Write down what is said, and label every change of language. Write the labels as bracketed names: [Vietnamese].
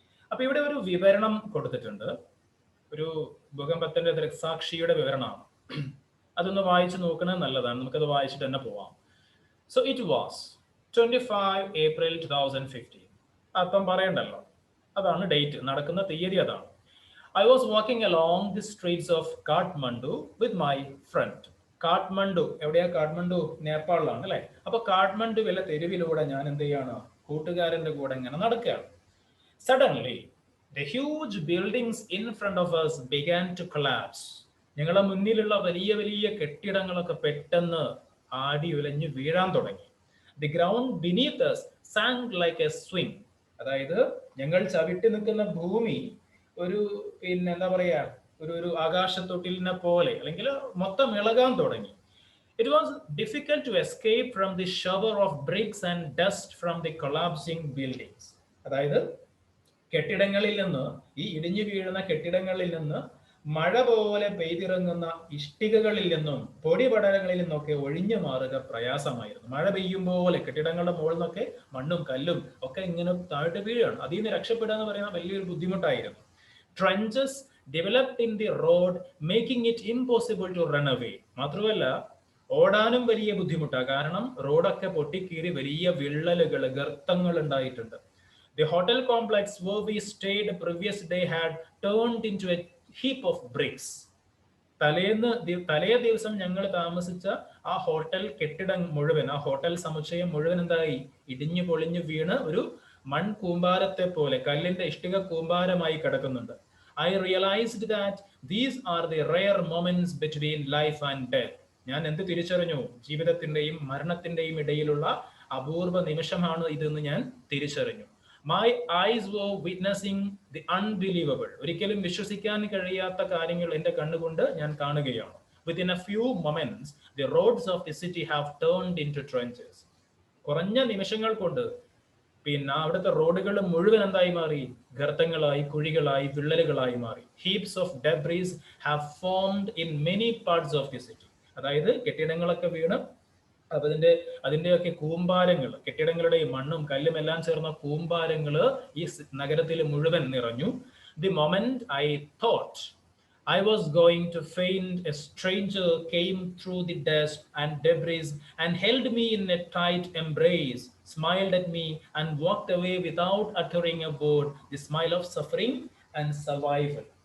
[Malayalam] അപ്പൊ ഇവിടെ ഒരു വിവരണം കൊടുത്തിട്ടുണ്ട്. ഒരു ഭൂകമ്പത്തിന്റെ ദൃക്സാക്ഷിയുടെ വിവരണമാണ്. അതൊന്ന് വായിച്ചു നോക്കുന്നത് നല്ലതാണ്. നമുക്കത് വായിച്ചിട്ട് തന്നെ പോവാം. [English] So it was 25 April 2015. [Malayalam] അർത്ഥം പറയണ്ടല്ലോ, അതാണ് ഡേറ്റ്, നടക്കുന്ന തീയതി അതാണ്. [English] I was walking along the streets of Kathmandu with my friend. [Malayalam] Kathmandu എവിടെയാ? കാഠ്മണ്ഡു നേപ്പാളിലാണ് അല്ലെ. അപ്പൊ കാഠ്മണ്ഡുവിലെ തെരുവിലൂടെ ഞാൻ എന്ത് ചെയ്യാണ്? കൂട്ടുകാരന്റെ കൂടെ ഇങ്ങനെ നടക്കുകയാണ്. [English] Suddenly the huge buildings in front of us began to collapse. [Malayalam] ഞങ്ങളുടെ മുന്നിലുള്ള വലിയ വലിയ കെട്ടിടങ്ങളൊക്കെ പെട്ടെന്ന് ആടി ഉലഞ്ഞു വീഴാൻ തുടങ്ങി. [English] The ground beneath us sank like a swing. [Malayalam] അതായത് ഞങ്ങൾ ചവിട്ടി നിൽക്കുന്ന ഭൂമി ഒരു എന്താ പറയാ, ഒരു ആകാശത്തൊട്ടിലിനെ പോലെ അല്ലെങ്കിൽ മൊത്തം ഇളകാൻ തുടങ്ങി. [English] It was difficult to escape from the shower of bricks and dust from the collapsing buildings. [Malayalam] അതായത് കെട്ടിടങ്ങളിൽ നിന്ന്, ഈ ഇടിഞ്ഞു വീഴുന്ന കെട്ടിടങ്ങളിൽ നിന്ന് മഴ പോലെ പെയ്തിറങ്ങുന്ന ഇഷ്ടികകളിൽ നിന്നും പൊടിപടലങ്ങളിൽ നിന്നൊക്കെ ഒഴിഞ്ഞു മാറുക പ്രയാസമായിരുന്നു. മഴ പെയ്യുമ്പോലെ കെട്ടിടങ്ങളുടെ മുകളിൽ നിന്നൊക്കെ മണ്ണും കല്ലും ഒക്കെ ഇങ്ങനെ താഴോട്ട് വീഴുകയാണ്. അതിൽ നിന്ന് രക്ഷപ്പെടുക എന്ന് പറയുന്ന വലിയൊരു ബുദ്ധിമുട്ടായിരുന്നു. [English] Trenches developed in the road making it impossible to run away. [Malayalam] മാത്രമല്ല ഓടാനും വലിയ ബുദ്ധിമുട്ടാണ്. കാരണം റോഡൊക്കെ പൊട്ടിക്കീറി വലിയ വിള്ളലുകൾ, ഗർത്തങ്ങൾ ഉണ്ടായിട്ടുണ്ട്. [English] The hotel complex where we stayed the previous day had turned into a heap of bricks. [Malayalam] തലേ ദിവസം ഞങ്ങൾ താമസിച്ച ആ ഹോട്ടൽ കെട്ടിടം മുഴുവൻ, ആ ഹോട്ടൽ സമുച്ചയം മുഴുവൻ എന്തായി? ഇടിഞ്ഞു പൊളിഞ്ഞു വീണ് ഒരു മൺ കൂമ്പാരത്തെ പോലെ, കല്ലിന്റെ ഇഷ്ടിക കൂമ്പാരമായി കിടക്കുന്നുണ്ട്. [English] I realized that these are the rare moments between life and death. [Malayalam] ഞാൻ എന്ത് തിരിച്ചറിഞ്ഞു? ജീവിതത്തിന്റെയും മരണത്തിന്റെയും ഇടയിലുള്ള അപൂർവ നിമിഷമാണ് ഇതെന്ന് ഞാൻ തിരിച്ചറിഞ്ഞു. [English] My eyes were witnessing the unbelievable. [Malayalam] ഒരിക്കലും വിശ്വസിക്കാൻ കഴിയാത്ത കാര്യങ്ങൾ എൻ്റെ കണ്ണുകൊണ്ട് ഞാൻ കാണുകയാണ്. [English] Within a few moments, the roads of the city have turned into trenches. [Malayalam] കുറഞ്ഞ നിമിഷങ്ങൾ കൊണ്ട് അവിടുത്തെ റോഡുകൾ മുഴുവൻ എന്തായി മാറി? ഗർത്തങ്ങളായി, കുഴികളായി, വിള്ളലുകളായി മാറി. [English] Heaps of debris have formed in many parts of the city. [Malayalam] അതായത് കെട്ടിടങ്ങളൊക്കെ വീണ് അതിന്റെയൊക്കെ കൂമ്പാരങ്ങൾ, കെട്ടിടങ്ങളുടെ മണ്ണും കല്ലും എല്ലാം ചേർന്ന കൂമ്പാരങ്ങൾ ഈ നഗരത്തിൽ മുഴുവൻ നിറഞ്ഞു. [English] The moment I thought I was going to faint, a stranger came through the dust and debris and held me in a tight embrace, smiled at me and walked away without uttering a word, the smile of suffering and survival.